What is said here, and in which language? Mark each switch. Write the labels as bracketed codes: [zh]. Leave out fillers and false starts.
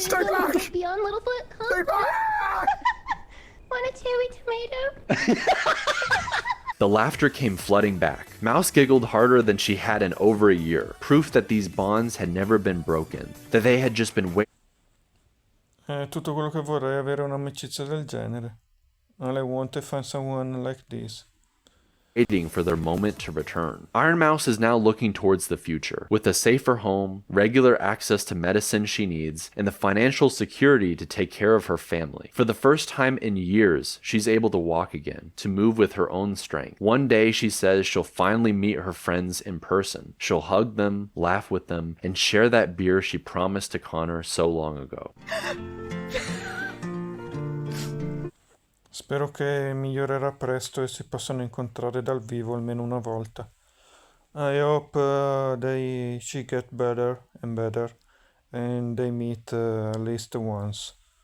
[en] Stay back. beyond Littlefoot? Huh? Stay back. Want a cherry tomato? The laughter came flooding back. Mouse giggled harder than she had in over a year, proof that these bonds had never been broken, that they had just been [it] È tutto quello che vorrei, avere un'amicizia del genere. [en] All I want to find someone like this. waiting for their moment to return. Iron Mouse is now looking towards the future, with a safer home, regular access to medicine she needs, and the financial security to take care of her family. For the first time in years, she's able to walk again, to move with her own strength. One day, she says she'll finally meet her friends in person. She'll hug them, laugh with them, and share that beer she promised to Connor so long ago. [it] Spero che migliorerà presto e si possano incontrare dal vivo almeno una volta. [en] I hope she get better and better and they meet at least once.